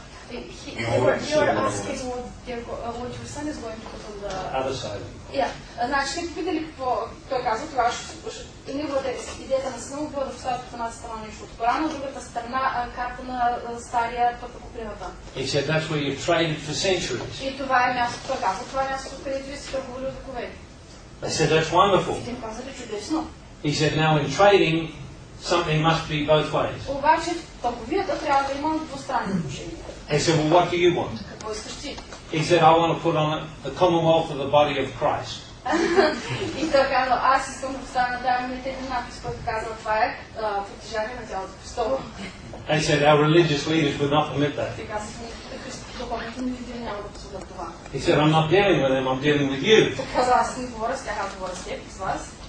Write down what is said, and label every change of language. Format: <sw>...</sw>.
<en>You were asking what your son is going to put on the Other side.</en> <bg>Значи, те попитали какво той казва, тогава ще неговата идеята на сина му била да поставят от едната страна нещо от Корана, от другата страна карта на стария път по кривата.</bg> <en>He said, "That's where you've traded for centuries."</en> <bg>И това е мястото, той казва, това е мястото, където ви се търгували от векове.</bg> <en>They said, "That's wonderful."</en> <bg>И те им казали, чудесно.</bg> <en>He said, "Now in trading, something must be both ways."</en> <bg>Обаче в търговията трябва да има двустранни отношения.</bg> <en>He said, "Well, what do you want?"</en> <bg>Какво искаш ти?</bg> <en>He said, "I want to put on it the commonwealth of the body of Christ."</en> <bg>И той казал, аз искам да поставя на тая монета един надпис, който казва, това е притежание на тялото Христово.</bg> <en>They said, "Our religious leaders would not permit that."</en> <bg>Те казаха, духовните ни лидери няма да позволят това.</bg> <en>He said, "I'm not dealing with them, I'm dealing with you."</en> <bg>Той каза, аз не говоря с тях, аз говоря с теб, с вас.</bg>